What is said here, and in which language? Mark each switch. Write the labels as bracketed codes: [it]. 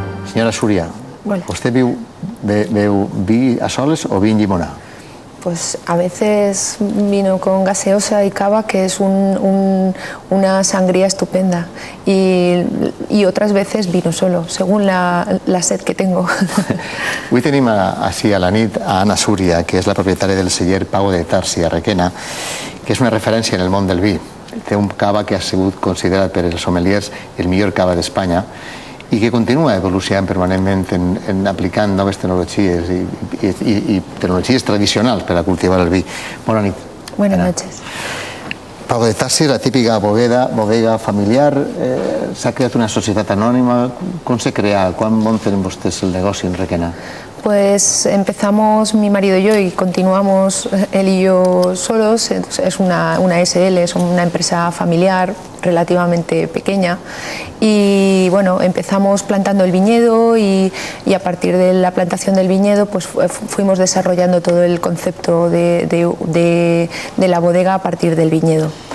[ca] Senyora Súria, ¿usted beu vi a soles o vi en llimonà? [es] Pues a veces vino con gaseosa y cava, que es una sangría estupenda, y otras veces vino solo, según la sed que tengo. [ca] Avui tenim així a la nit a Anna Súria, que és la propietària del celler Pau de Tarsi a Requena, que és una referència en el món del vi. Té un cava que ha sigut considerat per els sommeliers el millor cava d'Espanya i que continua evolucionant permanentment en aplicant noves tecnologies i tecnologies tradicionals per a cultivar el vi. Bona nit. [es] Buenas noches. [ca] Pau de Tarsi, la típica bodega familiar, s'ha creat una societat anònima. Com se crea? Quan munten vostès el negoci en Requena? [es] Pues empezamos mi marido y yo y continuamos él y yo solos. Es una SL, es una empresa familiar relativamente pequeña, y bueno, empezamos plantando el viñedo y a partir de la plantación del viñedo pues fuimos desarrollando todo el concepto de la bodega a partir del viñedo.